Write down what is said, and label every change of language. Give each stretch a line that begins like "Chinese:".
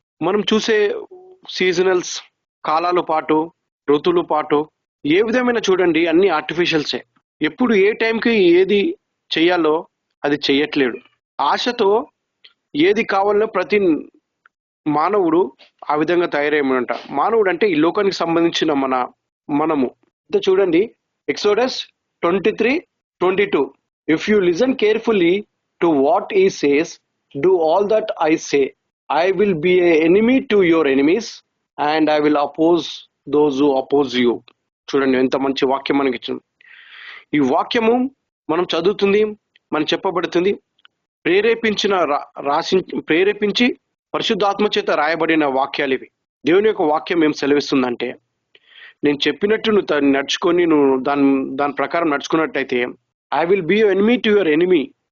Telugu: మనం చూసే సీజనల్స్, కాలాల పాటు, ఋతువుల పాటు ఏ విధమైన చూడండి అన్ని ఆర్టిఫిషియల్సే. ఎప్పుడు ఏ టైంకి ఏది చెయ్యాలో అది చెయ్యట్లేడు. ఆశతో ఏది కావాలో ప్రతి మానవుడు ఆ విధంగా తయారయ్యమంట. మానవుడు అంటే ఈ లోకానికి సంబంధించిన మనము చూడండి.
English: Exodus 23:22, if you listen carefully to what he says, do all that I say, I will be an enemy to your enemies and I will oppose those who oppose you.
Telugu: చూడండి ఎంత మంచి వాక్యం మనకి ఇచ్చింది. ఈ వాక్యము మనం చదువుతుంది, మనం చెప్పబడుతుంది, ప్రేరేపించి పరిశుద్ధాత్మ చేత రాయబడిన వాక్యాలు ఇవి. దేవుని యొక్క వాక్యం ఏం సెలవిస్తుందంటే, నేను చెప్పినట్టు నువ్వు నడుచుకొని నువ్వు దాని ప్రకారం నడుచుకున్నట్టయితే
English: I will be enemy to your enemy.